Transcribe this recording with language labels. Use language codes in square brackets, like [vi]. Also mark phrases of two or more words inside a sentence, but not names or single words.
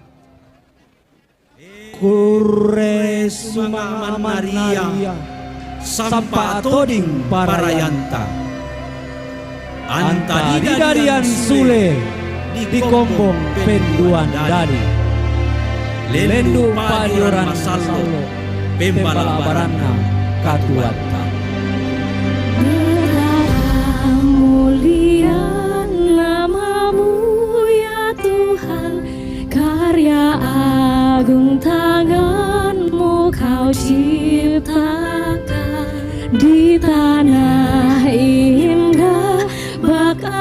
[sda] Kuresumanga Maria sampa toding parayanta anta didarian sule di kombong penduan dari lendu padoran masalo pembala barana katuata [id] mulia namamu ya Tuhan, karya agung tanganmu kau ciptakan di tanah indah bak